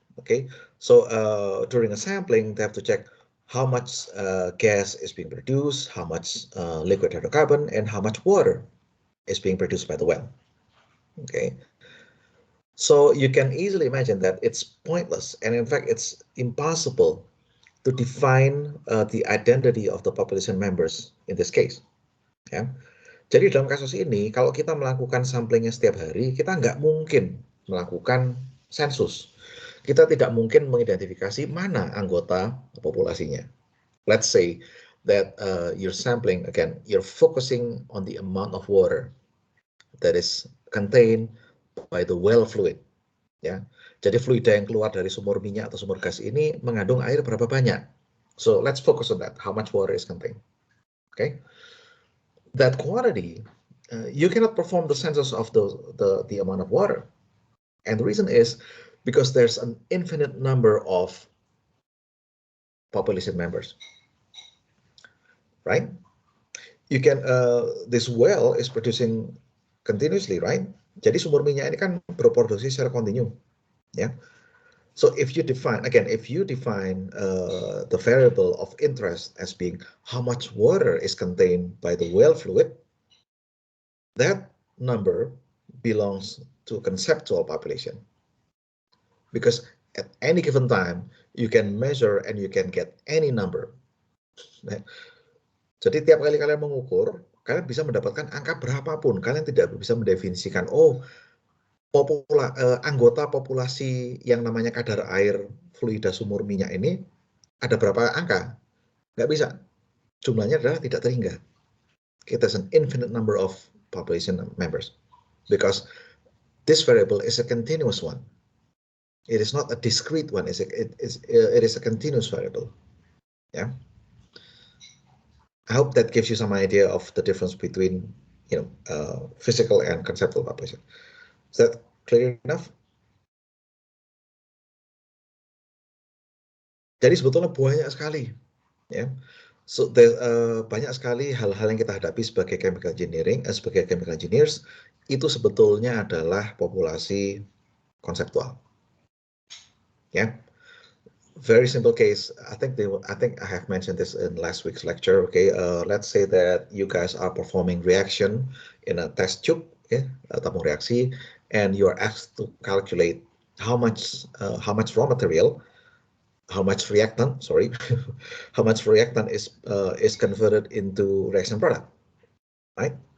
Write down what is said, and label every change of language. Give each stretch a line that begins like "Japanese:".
English: Okay, so during a sampling, they have to check how much gas is being produced, how much liquid hydrocarbon, and how much water is being produced by the well. Okay, so you can easily imagine that it's pointless, and in fact, it's impossible to define the identity of the population members in this case.
Indonesian: Ya. Jadi dalam kasus ini, kalau kita melakukan samplingnya setiap hari, kita nggak mungkin melakukan sensus. Kita tidak mungkin mengidentifikasi mana anggota populasinya.
English: Let's say that you're sampling, again, you're focusing on the amount of water that is contained by the well fluid.
Indonesian: Ya, jadi fluida yang keluar dari sumur minyak atau sumur gas ini mengandung air berapa banyak.
English: So let's focus on that, how much water is contained. Okay, that quantity, you cannot perform the census of the amount of water, and the reason is because there's an infinite number of population members, right? You can this well is producing continuously, right?
Indonesian: Jadi sumur minyak ini kan berproduksi secara kontinu, ya.
English: So if you define, again, the variable of interest as being how much water is contained by the well fluid, that number belongs to conceptual population. Because at any given time, you can measure and you can get any number. Right?
Indonesian: Jadi tiap kali kalian mengukur, kalian bisa mendapatkan angka berapapun. Kalian tidak bisa mendefinisikan, oh, anggota populasi yang namanya kadar air fluida sumur minyak ini ada berapa angka? Nggak bisa. Jumlahnya adalah tidak terhingga.
English: There's an infinite number of population members because this variable is a continuous one. It is not a discrete one. It is a continuous variable. Yeah. I hope that gives you some idea of the difference between, physical and conceptual population. Is that clear enough?
Indonesian: Jadi sebetulnya banyak sekali, ya. So banyak sekali hal-hal yang kita hadapi sebagai chemical engineers itu sebetulnya adalah populasi konseptual.
English: Ya. Very simple case. I think I have mentioned this in last week's lecture. Okay, let's say that you guys are performing reaction in a test tube,
Indonesian: tabung reaksi,
English: and you are asked to calculate how much raw material, how much reactant, how much reactant is converted into reaction product, right?